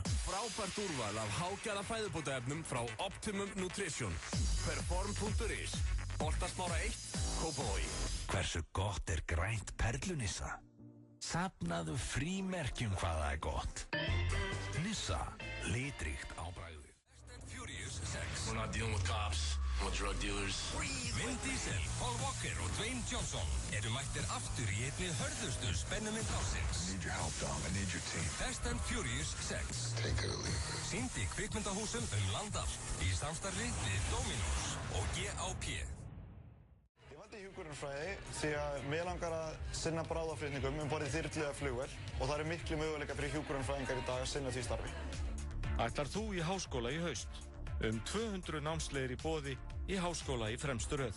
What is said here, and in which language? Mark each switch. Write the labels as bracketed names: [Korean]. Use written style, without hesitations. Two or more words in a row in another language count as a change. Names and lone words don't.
[Icelandic] Frábært úrval af hágæða fæðubótaefnum frá Optimum Nutrition. Perform.is. Holtasmára 1, Kópavogi. Hversu gott er grænt perlunissa? Safnaðu frímerkjum hvað það er gott. Nissa, litríkt á bragðið. [English] Fast and Furious 6. We're not dealing with cops, we're drug dealers. [Icelandic] Vin Diesel, Paul Walker og Dwayne Johnson eru mættir aftur í einni hörðustu spennumynd ársins. [English] I need your help, Dom. I need your team. Fast and Furious 6. Take it or leave it. [Icelandic] Sýnd í kvikmyndahúsum land allt í samstarfi við Dominos og GAP. Ég hjúkrunarfræði því að mig langar að sinna bráðaflutningum borðið þyrlu eða flugvél og það eru miklu möguleika fyrir hjúkrunarfræðingar í dag að sinna því starfi. Ætlar þú í háskóla í haust? 200 námsleiðir í boði í háskóla í fremstu röð.